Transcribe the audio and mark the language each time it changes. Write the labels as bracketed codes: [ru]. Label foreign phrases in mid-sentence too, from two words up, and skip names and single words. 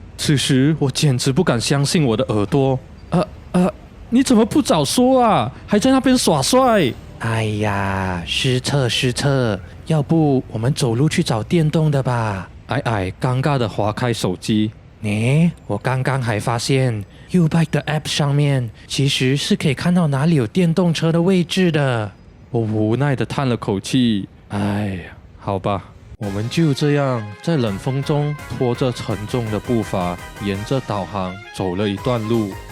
[zh] 此時我簡直不敢相信我的耳朵。你怎麼不早說啊？還在那邊耍帥？哎呀，失策，要不我們走路去找電動的吧？矮尷尬地滑開手機。我剛剛還發現 U-Bike 的 App 上面其實是可以看到哪裡有電動車的位置的。我無奈地嘆了口氣。哎呀，好吧，我們就這樣在冷風中拖着沉重的步伐，沿着導航走了一段路。